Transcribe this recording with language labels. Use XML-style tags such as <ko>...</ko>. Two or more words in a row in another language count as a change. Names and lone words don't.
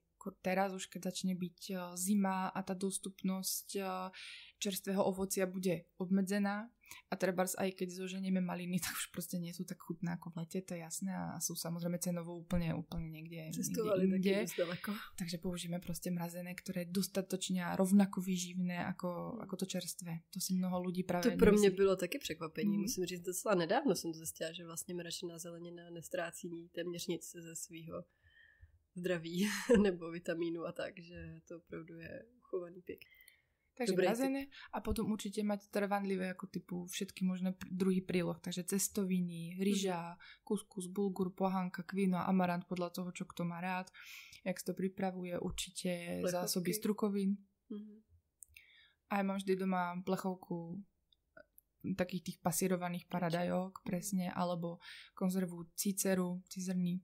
<sk>Teraz už keď začne byť zima a tá dostupnosť čerstvého ovocia bude obmedzená a trebárs aj keď zoženieme maliny, tak už proste nie sú tak chutné ako v lete, to je jasné a sú samozrejme cenovo úplne niekde inde. Takže použijeme proste mrazené, ktoré je dostatočne a rovnako výživné ako to čerstvé. To si mnoho ľudí práve</sk> <cs>To pro mě bylo taky překvapení, musím říct, docela nedávno jsem to zjistila, že vlastně mražená zelenina nestrácí téměř nic ze svýho zdraví nebo vitamínu a tak, že to opravdu je uchovaný pěk.</cs> <sk>Takže mrazené a potom určite mať trvanlivé ako typu všetky možné druhy príloh, takže cestoviny, ryža, kuskus, bulgur, pohánka, kvino a amarant podľa toho, čo kto má rád, jak to pripravuje, určite zásoby strukovín. A ja mám vždy doma plechovku takých tých pasírovaných paradajok, presne, alebo konzervu cizrny.</sk>